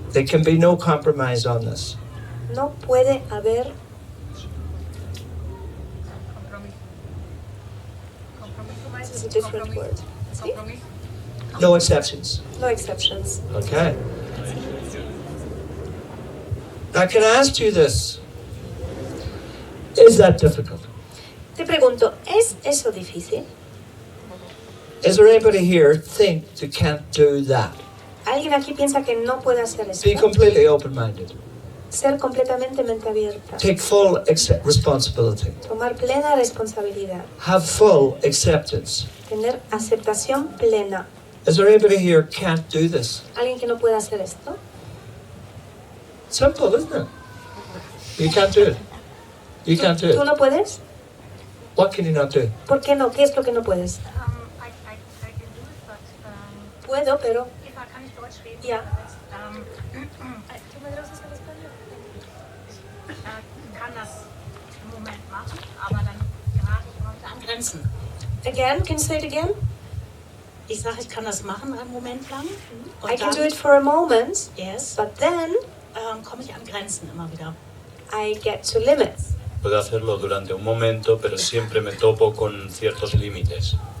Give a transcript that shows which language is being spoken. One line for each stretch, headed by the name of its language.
English: There can be no compromise on this.
Spanish: No puede haber
English: compromise is a different word.
Spanish: ¿Sí?
English: No exceptions. No exceptions. Okay. Now, can I ask you this? Is that difficult?
Spanish: Te pregunto, ¿es eso difícil?
English: Is there anybody here think you can't do that?
Spanish: ¿Alguien aquí piensa que no puede hacer
English: Be
Spanish: esto?
English: completely open-minded.
Spanish: Ser completamente mente abierta.
English: Take full responsibility.
Spanish: Tomar plena responsabilidad.
English: Have full acceptance.
Spanish: Tener aceptación plena.
English: Is there anybody here can't do this?
Spanish: ¿Alguien que no puede hacer esto?
English: Simple, isn't it? You can't do it. You can't do
Spanish: ¿Tú
English: it.
Spanish: no puedes?
English: What can you not do?
Spanish: ¿Por qué no? ¿Qué es lo que no puedes?
English: I can do it, but
Spanish: Puedo, pero
English: if I
German: kann nicht Deutsch reden, Ja.
Spanish: ¿tú me traduces al español?
German: Kann das im Moment machen, aber dann gerate ich immer wieder an Grenzen.
English: again, can you say it again?
German: Ich sage, ich kann das machen einen Moment lang. Und
English: I can
German: dann,
English: do it for a moment, yes, but then
German: komme ich an Grenzen immer wieder.
English: I get to limits.
Spanish: Puedo hacerlo durante un momento, pero siempre me topo con ciertos límites.